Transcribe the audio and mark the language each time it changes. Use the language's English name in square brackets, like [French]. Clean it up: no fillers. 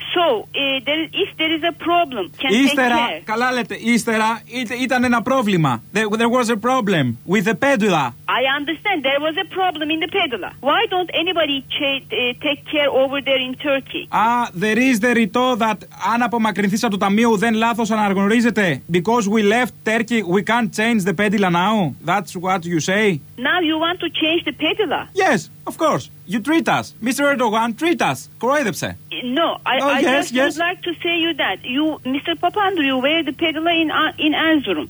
[English] So, if there is a problem, can [Greek] ύστερα, [English] take care. [Greek] Καλά λέτε, ύστερα, ήταν ένα πρόβλημα. [English] There was a problem with the pedula. I understand, there was a problem in the pedula. Why don't anybody take care over there in Turkey? There is the [Greek] ρητό [English] that [Greek] αν απομακρυνθείς από το ταμείο, δεν λάθος αναγνωρίζεται. [English] Because we left Turkey, we can't change the pedula now. That's what you say. Now you want to change the pedula? Yes, of course. You treat us. Mr. Erdogan, treat us. [Greek] Κοροϊδεψε. [English] No, I would like to say you that. You, Mr. Papandreou, wear the pedula in Erzurum.